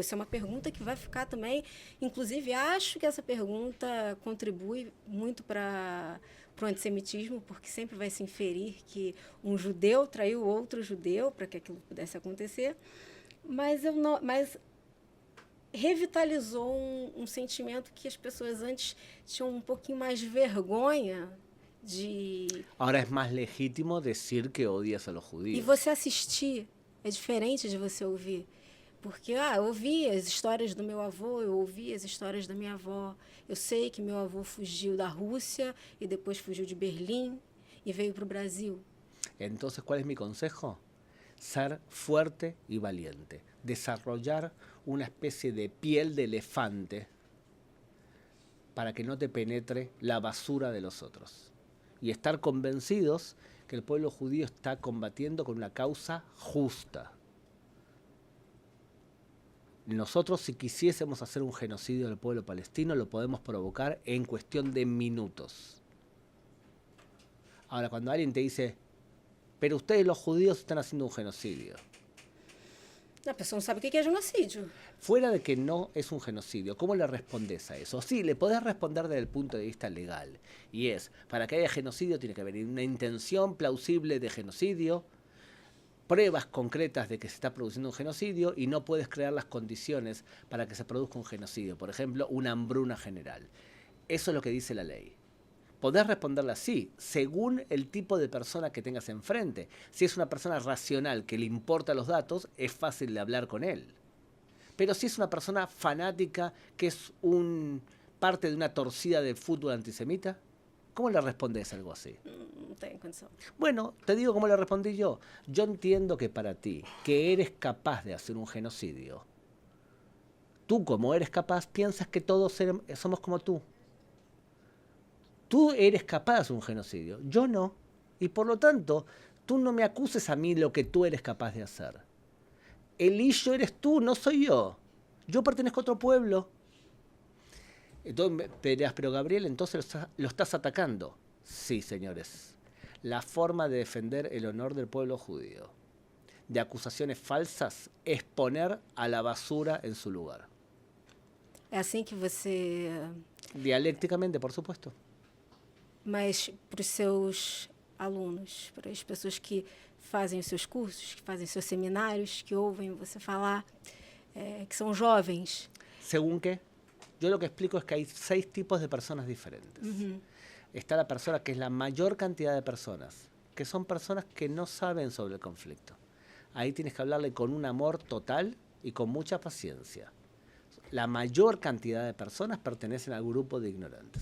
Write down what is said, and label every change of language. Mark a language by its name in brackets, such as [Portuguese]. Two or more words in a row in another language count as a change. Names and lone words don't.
[Portuguese] Isso é uma pergunta que vai ficar também. Inclusive, acho que essa pergunta contribui muito para o antissemitismo, porque sempre vai se inferir que um judeu traiu outro judeu para que aquilo pudesse acontecer. Mas revitalizou um sentimento que as pessoas antes tinham um pouquinho mais de vergonha de... [Spanish] Ahora es más legítimo decir que odias a los [Portuguese] E [Spanish] judíos. [Portuguese] você assistir é diferente de você ouvir. Porque, eu ouvi as histórias do meu avô, eu ouvi as histórias da minha avó. Eu sei que meu avô fugiu da Rússia e depois fugiu de Berlim e veio para o Brasil. [Spanish] Entonces, ¿cuál es mi consejo? Ser fuerte y valiente. Desarrollar una especie de piel de elefante para que no te penetre la basura de los otros. Y estar convencidos que el pueblo judío está combatiendo con una causa justa. Nosotros, si quisiésemos hacer un genocidio del pueblo palestino, lo podemos provocar en cuestión de minutos. Ahora, cuando alguien te dice, pero ustedes los judíos están haciendo un genocidio. [Portuguese] A pessoa não sabe o que é genocídio. [Spanish] Fuera de que no es un genocidio, ¿cómo le respondes a eso? Sí, le podés responder desde el punto de vista legal. Y es, para que haya genocidio tiene que haber una intención plausible de genocidio, pruebas concretas de que se está produciendo un genocidio y no puedes crear las condiciones para que se produzca un genocidio. Por ejemplo, una hambruna general. Eso es lo que dice la ley. Podés responderle así, según el tipo de persona que tengas enfrente. Si es una persona racional que le importa los datos, es fácil de hablar con él. Pero si es una persona fanática que es parte de una torcida del fútbol antisemita, ¿cómo le respondes algo así? [Portuguese] Não tem condição. [Spanish] Bueno, te digo cómo le respondí yo. Yo entiendo que para ti, que eres capaz de hacer un genocidio, tú como eres capaz, piensas que todos somos como tú. Tú eres capaz de hacer un genocidio, yo no. Y por lo tanto, tú no me acuses a mí lo que tú eres capaz de hacer. El illo eres tú, no soy yo. Yo pertenezco a otro pueblo. Entonces te dirás, pero Gabriel, entonces lo estás atacando. Sí, señores. La forma de defender el honor del pueblo judío de acusaciones falsas es poner a la basura en su lugar. [Portuguese] É assim que você... [Spanish] Dialécticamente, por supuesto. [Portuguese] Mas para os seus alunos, para as pessoas que fazem os seus cursos, que fazem os seus seminários, que ouvem você falar, que são jovens. [Spanish] ¿Según qué? Yo lo que explico es que hay 6 tipos de personas diferentes. Está la persona que es la mayor cantidad de personas, que son personas que no saben sobre el conflicto. Ahí tienes que hablarle con un amor total y con mucha paciencia. La mayor cantidad de personas pertenecen al grupo de ignorantes.